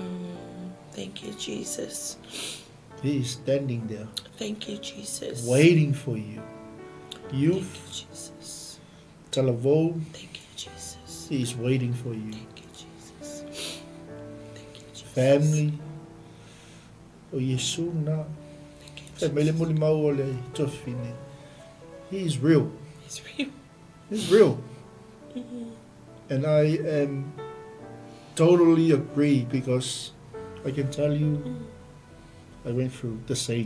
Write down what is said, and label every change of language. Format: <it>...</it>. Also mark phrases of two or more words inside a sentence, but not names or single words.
<en>Thank you, Jesus. He is standing there. Thank you, Jesus. Waiting for you. Youth. Thank you, Jesus. Telephone. Thank you, Jesus. He is waiting for you. Thank you, Jesus. Thank you, Jesus. Family.</en> <sm>O Yesu na.</sm> <en>He is real. He's real. He's real. And I am totally agree, because I can tell you, I went through the same.</en>